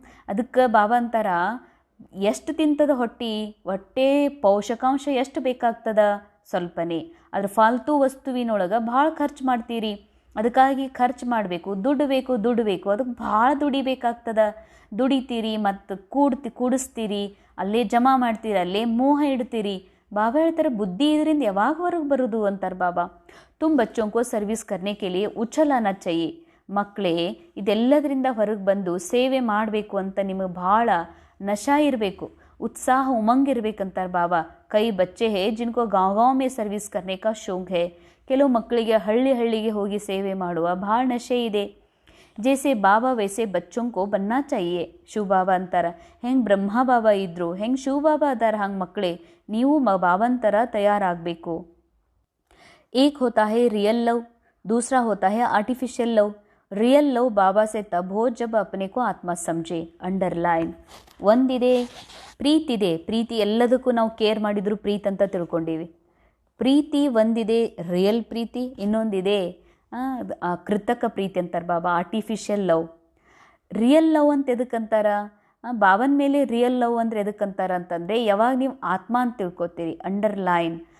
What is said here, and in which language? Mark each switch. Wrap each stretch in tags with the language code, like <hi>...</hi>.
<kn>ಅದಕ್ಕೆ ಬಾಬಾ ಅಂತಾರ, ಎಷ್ಟು ತಿಂತದ ಹೊಟ್ಟೆ ಪೋಷಕಾಂಶ ಎಷ್ಟು ಬೇಕಾಗ್ತದ, ಸ್ವಲ್ಪನೇ. ಅದ್ರ ಫಾಲ್ತು ವಸ್ತುವಿನೊಳಗೆ ಭಾಳ ಖರ್ಚು ಮಾಡ್ತೀರಿ. ಅದಕ್ಕಾಗಿ ಖರ್ಚು ಮಾಡಬೇಕು, ದುಡ್ಡು ಬೇಕು, ಅದಕ್ಕೆ ಭಾಳ ದುಡಿಬೇಕಾಗ್ತದ. ದುಡಿತೀರಿ ಮತ್ತು ಕೂಡಿಸ್ತೀರಿ, ಅಲ್ಲೇ ಜಮಾ ಮಾಡ್ತೀರಿ, ಅಲ್ಲೇ ಮೋಹ ಇಡ್ತೀರಿ. ಬಾಬಾ ಹೇಳ್ತಾರೆ ಬುದ್ಧಿ ಇದರಿಂದ ಯಾವಾಗ ಹೊರಗೆ ಬರೋದು ಅಂತಾರೆ ಬಾಬಾ.</kn> <hi>ತುಮ್ ಬಚ್ಚೋं को ಸರ್ವಿಸ್ करने के लिए ಉಚ್ಚಲಾನ चाहिए.</hi> <kn>ಮಕ್ಕಳೇ, ಇದೆಲ್ಲದರಿಂದ ಹೊರಗೆ ಬಂದು ಸೇವೆ ಮಾಡಬೇಕು ಅಂತ ನಿಮಗೆ ಭಾಳ ನಶಾ ಇರಬೇಕು, ಉತ್ಸಾಹ ಉಮಂಗ್ ಇರಬೇಕಂತಾರೆ ಬಾಬಾ.</kn> <hi>ಕೈ ಬಚ್ಚೆ ಹೇ ಜಿನ್ಕೋ ಗಾಂವ್ ಗಾಂವ್ ಮೇ ಸರ್ವಿಸ್ ಕರ್ನೆ ಕಾ ಶೌಕ್ ಹೇ.</hi> <kn>ಕೆಲವು ಮಕ್ಕಳಿಗೆ ಹಳ್ಳಿಗೆ ಹೋಗಿ ಸೇವೆ ಮಾಡುವ ಭಾಳ ನಶೆ ಇದೆ.</kn> <hi>ಜೈಸೆ ಬಾಬಾ ವೈಸೆ ಬಚ್ಚೋं को बनना चाहिए.</hi> <kn>ಶಿವ ಬಾಬಾ ಅಂತಾರೆ ಹೆಂಗೆ ಬ್ರಹ್ಮ ಬಾಬಾ ಇದ್ರು, ಹೆಂಗೆ ಶಿವ ಬಾಬಾ ಅದಾರ, ಹಂಗೆ ಮಕ್ಕಳೇ ನೀವು ಬಾಬನ್ ಥರ ತಯಾರಾಗಬೇಕು.</kn> <hi>एक होता है रियल लव, दूसरा होता है आर्टिफिशियल लव. रियल लव बाबा से तब हो जब अपने को आत्मा समझे.</hi> <kn>ಅಂಡರ್ಲೈನ್. ಒಂದಿದೆ ಪ್ರೀತಿದೆ. ಪ್ರೀತಿ ಎಲ್ಲದಕ್ಕೂ ನಾವು ಕೇರ್ ಮಾಡಿದ್ರು ಪ್ರೀತಿ ಅಂತ ತಿಳ್ಕೊಂಡೀವಿ. ಪ್ರೀತಿ ಒಂದಿದೆ ರಿಯಲ್ ಪ್ರೀತಿ, ಇನ್ನೊಂದಿದೆ ಕೃತಕ ಪ್ರೀತಿ ಅಂತಾರೆ ಬಾಬಾ, ಆರ್ಟಿಫಿಷಿಯಲ್ ಲವ್. ರಿಯಲ್ ಲವ್ ಅಂತ ಎದಕ್ಕಂತಾರ, ಬಾಬನ ಮೇಲೆ ರಿಯಲ್ ಲವ್ ಅಂದರೆ ಎದಕ್ಕಂತಾರ ಅಂತಂದರೆ ಯಾವಾಗ ನೀವು ಆತ್ಮ ಅಂತ ತಿಳ್ಕೊತೀರಿ. ಅಂಡರ್ಲೈನ್.</kn>